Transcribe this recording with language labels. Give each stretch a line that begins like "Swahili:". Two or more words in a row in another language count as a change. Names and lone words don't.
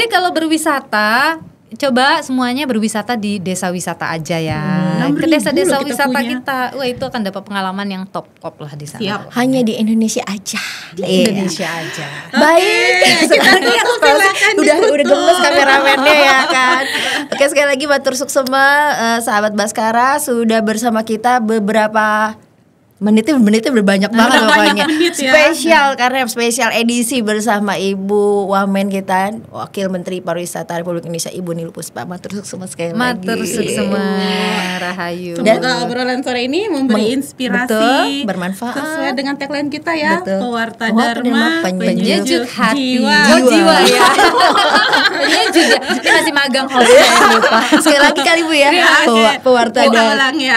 Indonesian: Jadi kalau berwisata, coba semuanya berwisata di desa wisata aja ya. Ke desa-desa wisata kita. Wah, itu akan dapat pengalaman yang top lah di sana. Siap. Hanya di Indonesia aja. Indonesia aja. Baik, sekarang udah gemes kameramennya ya kan. Oke, sekali lagi
Balinese: matur suksema
Indonesian: sahabat Baskara sudah bersama kita beberapa menitnya berbanyak banget pokoknya. Spesial karena spesial edisi bersama Ibu Wamen kita, Wakil Menteri Pariwisata Republik Indonesia Ibu Niluh Puspa.
Balinese: Matur suksema
Indonesian: sekali lagi.
Balinese: Matur suksema rahayu.
Indonesian: Semoga obrolan sore ini memberi inspirasi, bermanfaat sesuai dengan tagline kita ya. Pewarta Dharma, penyejuk hati, jiwa ya. Penyejuk ya. Ini masih magang hostnya lupa. Sekali lagi kali Bu ya. Pewarta Dharma. Ya.